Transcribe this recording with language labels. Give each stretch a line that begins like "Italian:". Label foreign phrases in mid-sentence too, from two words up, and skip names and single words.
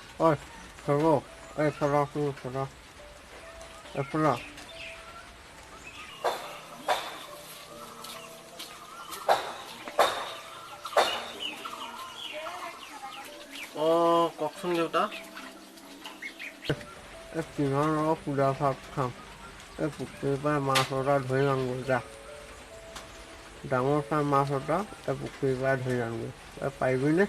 Vietnamese: Ôi, thằng ê, thằng đó, ê, thằng đó.
Assamese: কওকচোন দেউতা। এই কিমান সুদা ভাত খাম এই পুখুৰীৰ পৰা মাছ এটা ধৰি আনগৈ যা ডাঙৰ চাই মাছ এটা এই পুখুৰীৰ পৰা ধৰি আনগৈ পাৰিবিনে